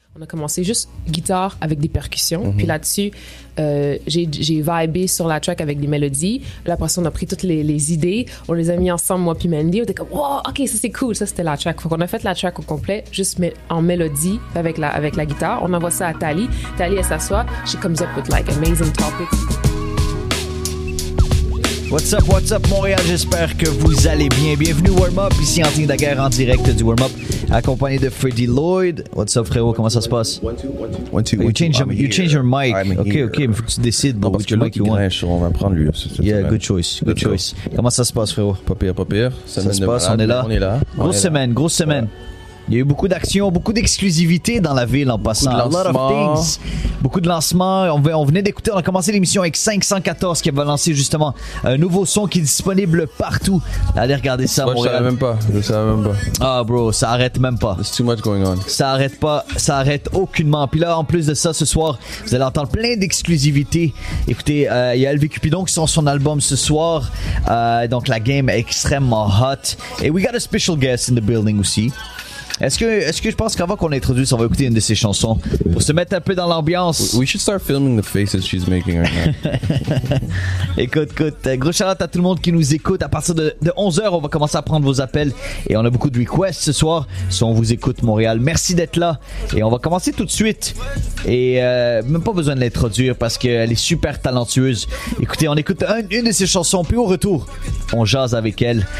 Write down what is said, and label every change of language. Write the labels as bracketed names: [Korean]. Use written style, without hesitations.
[French] On a commencé juste guitare avec des percussions. Puis là-dessus, j'ai vibé sur la track avec des mélodies. Là, après ça, on a pris toutes les idées. On les a mis ensemble, moi puis Mandy. On était comme, wow, OK, ça c'est cool. Ça, c'était la track. Faut qu'on a fait la track au complet, juste en mélodie avec la guitare. On envoie ça à Tali. Tali, elle s'assoit. [English] She comes up with like amazing topics. What's up [French] Montréal, j'espère que vous allez bien. Bienvenue Warm Up, ici Anthony Daguerre en direct du Warm Up, accompagné de Freddie Lloyd. [English] What's up [French] frérot, comment ça se passe? [English] One, two. You change your mic. [French] Ok, mais faut que tu décides. Non, parce que l'autre, il grinche, on va prendre lui. [English] Yeah, good choice. [French] Comment ça se passe frérot? Pas pire. Ça se passe, on est là. Grosse semaine. Ouais. Il y a eu beaucoup d'actions, beaucoup d'exclusivité dans la ville en passant. [English] A lot of things. [French] Beaucoup de lancements. On venait d'écouter, on a commencé l'émission avec 514 qui va lancer justement un nouveau son qui est disponible partout. Allez regarder ça, Montréal. Je savais même pas. Ah bro, ça arrête même pas. [English] There's too much going on. [French] Ça arrête pas, ça arrête aucunement. Puis là, en plus de ça, ce soir, vous allez entendre plein d'exclusivités. Écoutez, il y a LV Cupidon qui sort son album ce soir. Donc la game est extrêmement hot. Et [English] we got a special guest in the building [French] aussi. Est-ce que je pense qu'avant qu'on l'introduise, on va écouter une de ses chansons pour se mettre un peu dans l'ambiance? [English] We should start filming the faces she's making right now. [French] Écoute, gros shout-out à tout le monde qui nous écoute. À partir de 11h, on va commencer à prendre vos appels et on a beaucoup de requests ce soir. Si on vous écoute, Montréal, merci d'être là. Et on va commencer tout de suite. Et même pas besoin de l'introduire parce qu'elle est super talentueuse. Écoutez, on écoute une de ses chansons, puis au retour, on jase avec elle.